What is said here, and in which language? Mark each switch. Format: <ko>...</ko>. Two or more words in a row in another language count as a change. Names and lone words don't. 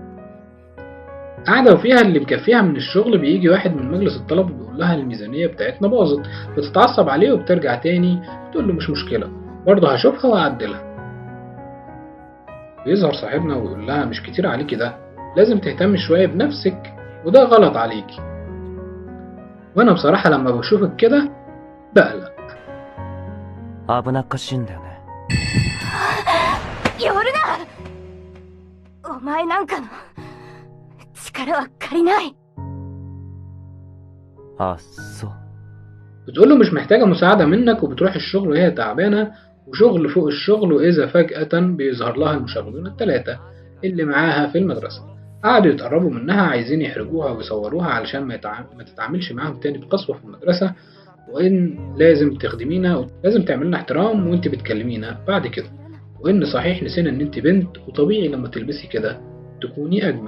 <ar>قاعدة وفيها اللي مكفيها من الشغل بيجي واحد من مجلس الطلبة بيقول لها الميزانية بتاعتنا باظت، بتتعصب عليه وبترجع تاني بتقول له مش مشكلة برضه هشوفها وأعدلها. بيظهر صاحبنا ويقول لها مش كتير عليكي ده، لازم تهتم شوية بنفسك وده غلط عليكي. وأنا بصراحة لما بشوفك كده بقلق.</ar> <ja>危なっかしいんだよね。寄るな。お前なんかの力は借りない。あ、そう。</ja> <ar>بتقول له مش محتاجة مساعدة منك وبتروح الشغل وهي تعبانة وشغل فوق الشغل، وإذا فجأة بيظهر لها المشاغبين الثلاثة اللي معاها في المدرسة. قعدوا يتقربوا منها عايزين يحرجوها ويصوروها علشان ما تتعاملش معاهم تاني بقسوة في المدرسة، وإن لازم تخدمينا ولازم تعملنا احترام وإنت بتكلمينا بعد كده، وإن صحيح نسينا إن إنت بنت وطبيعي لما تلبسي كده تكوني أجمل.</ar>